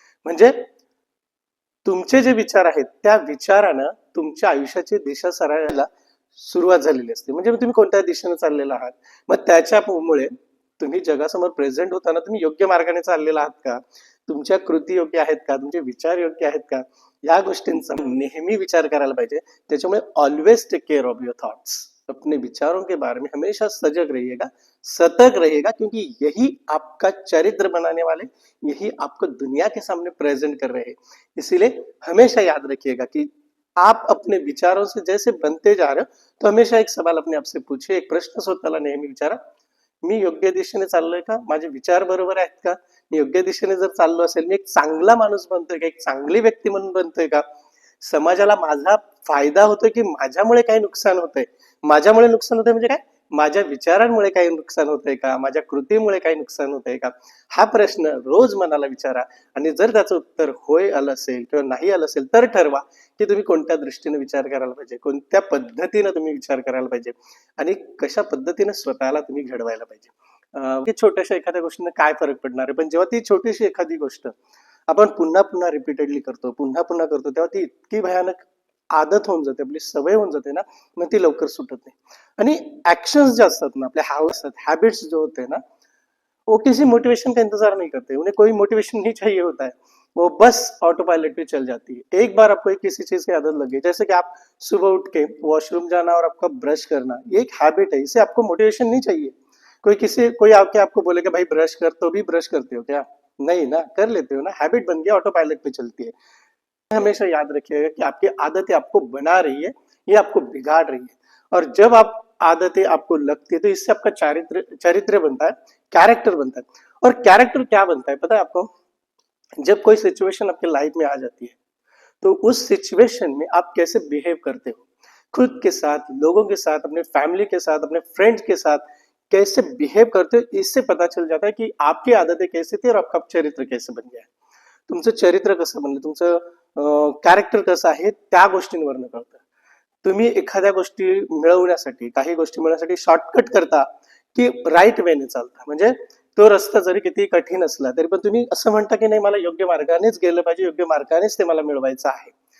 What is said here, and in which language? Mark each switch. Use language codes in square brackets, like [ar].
[mr] म्हणजे तुमचे जे विचार आहेत त्या विचारानं तुमच्या आयुष्याची दिशा सरायला सुरुवात झालेली असते. म्हणजे तुम्ही कोणत्या दिशेने चाललेला आहात, मग त्याच्यामुळे तुम्ही जगासमोर प्रेझेंट होताना तुम्ही योग्य मार्गाने चाललेला आहात का, तुमच्या कृती योग्य आहेत का, तुमचे विचार योग्य आहेत का, या गोष्टींचा नेहमी विचार करायला पाहिजे. त्याच्यामुळे [en] Always take care of your thoughts. [hi] अपने विचारों के बारे में हमेशा सजग रहिएगा, सतर्क रहिएगा, क्योंकि यही आपका चरित्र बनाने वाले, यही आपको दुनिया के सामने प्रेजेंट कर रहे हैं. इसीलिए हमेशा याद रखिएगा कि आप अपने विचारों से जैसे बनते जा रहे हो, तो हमेशा एक सवाल अपने आप से पूछिए, [mr] एक प्रश्न स्वतःला नेहमी विचारा, मी योग्य दिशेने चाललोय का, माझे विचार बरोबर आहेत का, मी योग्य दिशेने जर चाललो असेल मी एक चांगला माणूस बनतोय का, एक चांगली व्यक्ती म्हणून बनतोय का, समाजाला माझा फायदा होतोय की माझ्यामुळे काही नुकसान होतंय. माझ्यामुळे नुकसान होतंय म्हणजे काय, माझ्या विचारांमुळे काही नुकसान होतंय का, माझ्या कृतीमुळे काही नुकसान होतंय का, हा प्रश्न रोज मनाला विचारा. आणि जर त्याचं उत्तर होय आलं असेल किंवा नाही आलं असेल तर ठरवा की तुम्ही कोणत्या दृष्टीने विचार करायला पाहिजे, कोणत्या पद्धतीने तुम्ही विचार करायला पाहिजे आणि कशा पद्धतीने स्वतःला तुम्ही घडवायला पाहिजे. की छोट्याशा एखाद्या गोष्टीने काय फरक पडणार आहे, पण जेव्हा ती छोटीशी एखादी गोष्ट आपण पुन्हा पुन्हा रिपीटेडली करतो, पुन्हा पुन्हा करतो, तेव्हा ती इतकी भयानक आदत होऊन जाते, आपली सवय होऊन जाते ना, मग ती लवकर सुटत नाही. आणि ऍक्शन्स जे असतात ना, [hi] आपले हैबिट्स जो होते हैं ना, वो किसी मोटिवेशन का इंतजार नहीं करते, उन्हें कोई मोटिवेशन नहीं चाहिए होता है, वो बस ऑटो पायलट पे चल जाती है. एक बार आपको किसी चीज की आदत लग गई, जैसे कि आप सुबह उठ के वॉशरूम जाना और आपका ब्रश करना, ये एक हैबिट है, इसे आपको मोटिवेशन नहीं चाहिए. कोई आके आपको बोलेगा भाई ब्रश कर, तो भी ब्रश करते हो क्या? नहीं ना, कर लेते हो ना, हैबिट बन गया, ऑटो पायलट पे चलती है। हमेशा याद रखिएगा कि आपकी आदतें आपको बना रही है, ये आपको बिगाड़ रही है। और जब आप आदतें आपको लगती है तो इससे आपका चारित्र चरित्र बनता है, कैरेक्टर बनता है। और कैरेक्टर क्या बनता है पता है आपको? जब कोई सिचुएशन आपके लाइफ में आ जाती है तो उस सिचुएशन में आप कैसे बिहेव करते हो, खुद के साथ, लोगों के साथ, अपने फैमिली के साथ, अपने फ्रेंड्स के साथ कैसे बिहेव करते हो, इससे पता चल जाता है की आपकी आदतें कैसी थी और आपका चरित्र कैसे बन गया है. [mr] तुमचं चरित्र कसं बनलं, तुमचं कॅरेक्टर कसं आहे त्या गोष्टींवरनं कळतं. तुम्ही एखाद्या गोष्टी मिळवण्यासाठी, काही गोष्टी मिळवण्यासाठी शॉर्टकट करता की राईट वेने चालता. म्हणजे तो रस्ता जरी किती कठीण असला तरी पण तुम्ही असं म्हणता की नाही, मला योग्य मार्गानेच गेलं पाहिजे, योग्य मार्गानेच ते मला मिळवायचं आहे.